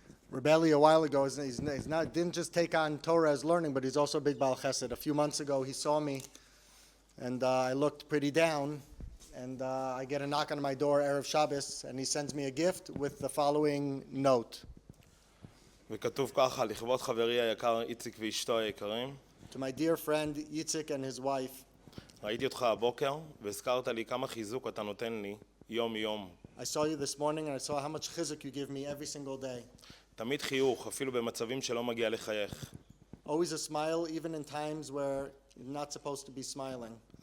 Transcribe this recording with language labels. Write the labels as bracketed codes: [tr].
[en] Rebelli a while ago, didn't just take on Torah as learning, but he's also a big Baal Chesed. A few months ago, he saw me, and I looked pretty down, and I get a knock on my door, Erev Shabbos, and he sends me a gift with the following note. [he] וכתוב ככה, לכבוד חברי היקר איציק ואשתו היקרים. [en] To my dear friend Yitzhak and his wife. [he] ראיתי אותך הבוקר, והזכרת לי כמה חיזוק אתה נותן לי יום יום. [en] I saw you this morning, and I saw how much chizuk you give me every single day. [he] תמיד חיוך, אפילו במצבים שלא מגיע לחייך. [en] Always a smile, even in times where you're not supposed to be smiling.